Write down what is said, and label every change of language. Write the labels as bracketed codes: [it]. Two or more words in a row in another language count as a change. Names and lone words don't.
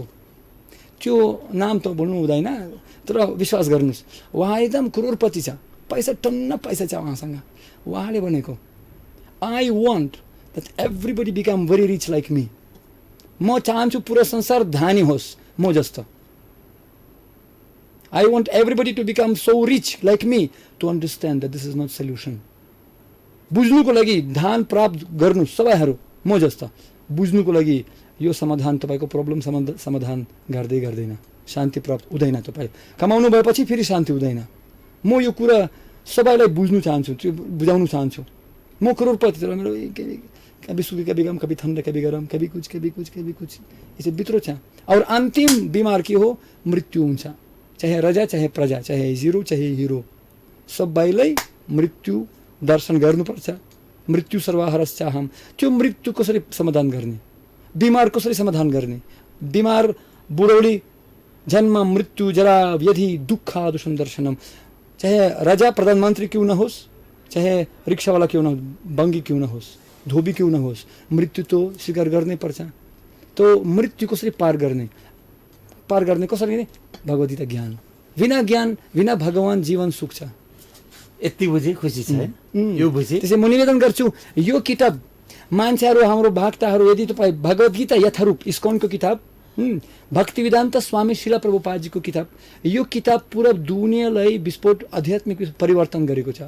[ne] त्यो नाम त बोल्नु हुँदैन, तर विश्वास गर्नुहोस् उहाँ एकदम करोडपति छ, पैसा टन्न पैसा छ उहाँसँग। उहाँले भनेको, [en] I want that everybody become very rich like me. [ne] म चाहन्छु पुरा संसार धनी होस् म जस्तो। [en] I want everybody to become so rich like me to understand that this is not solution. [ne] बुझ्नुको लागि धान प्राप्त गर्नु सबैहरू म जस्तो, बुझ्नुको लागि यो समाधान तपाईँको प्रब्लम समाधान गर्दैन, शान्ति प्राप्त हुँदैन। तपाईँ कमाउनु भएपछि फेरि शान्ति हुँदैन। म यो कुरा सबैलाई बुझ्नु चाहन्छु, त्यो बुझाउनु चाहन्छु। म करोडपति तर मेरो [hi] कभी सुखी कभी गम, कभी ठंडा कभी गरम, कभी कुछ [ne] यसो भित्र छ। और अन्तिम बिमार के हो? मृत्यु हुन्छ। चाहे रजा चाहे प्रजा, चाहे जिरो चाहे हिरो, सबैलाई मृत्यु दर्शन गर्नुपर्छ। [sa] मृत्यु सर्वहरस चाहम। [ne] त्यो मृत्यु कसरी समाधान गर्ने, बिमार कसरी समाधान गर्ने? बिमार बुढौली [sa] जन्म मृत्यु जरा व्याधि दुःख दुसन्दर्शनम। [ne] चाहे राजा प्रधानमन्त्री [hi] क्यों न [ne] होस्, चाहे रिक्सावाला [hi] क्यों न, [ne] बङ्गी [hi] क्यों न [ne] होस्, धोबी [hi] क्यों न [ne] होस्, मृत्यु तो स्वीकार गर्नै पर्छ। तो मृत्यु कसरी पार गर्ने? पार गर्ने कसरी गर्ने? भगवद्गीता ज्ञान। बिना ज्ञान बिना भगवान जीवन सुख छ। यति बुझे खुसी छ। यो बुझे त्यसै म निवेदन गर्छु, यो किताब मान्छेहरू हाम्रो भक्तहरू यदि तपाईँ भगवद्गीता यथारूप इस्कनको किताब, भक्ति वेदान्त स्वामी शिला प्रभुपादजीको किताब, यो किताब पुरा दुनियाँलाई विस्फोट आध्यात्मिक परिवर्तन गरेको छ।